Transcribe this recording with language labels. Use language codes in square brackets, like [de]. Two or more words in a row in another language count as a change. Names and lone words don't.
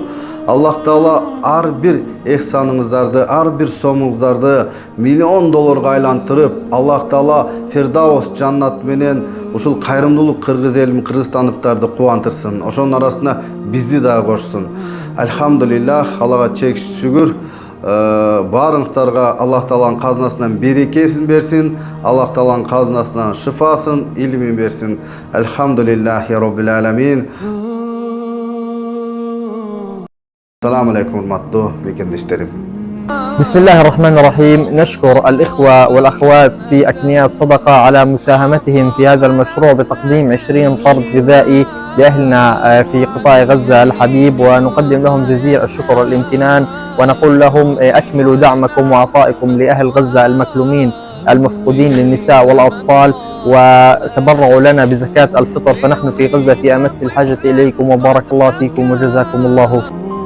[ky] Аллах Таала ар бир эхсаныңыздарды, ар бир сомуңуздарды миллион долларга айлантырып, Аллах Таала Фирдаус жаннат менен ушул кайрымдуулук кыргыз элин, кыргызстандыктарды кубантырсын. Ошонун арасына бизди дагы кошсун. Альхамдулиллах, Аллага чек шүгүр. Барыңыздарга Аллах Тааланын казынасынан берекесин берсин, Аллах Тааланын казынасынан шифасын, илимин берсин. [ar] الحمد لله رب العالمين. السلام عليكم ورحمة الله. بسم الله الرحمن الرحيم. نشكر الإخوة والأخوات في أكنيات صدقة على مساهمتهم في هذا المشروع بتقديم 20 طرد غذائي لأهلنا في قطاع غزة الحبيب، ونقدم لهم جزيل الشكر والامتنان، ونقول لهم أكملوا دعمكم وعطائكم لأهل غزة المكلومين المفقودين للنساء والأطفال، وتبرعوا لنا بزكاة الفطر، فنحن في غزة في أمس الحاجة إليكم، وبارك الله فيكم وجزاكم الله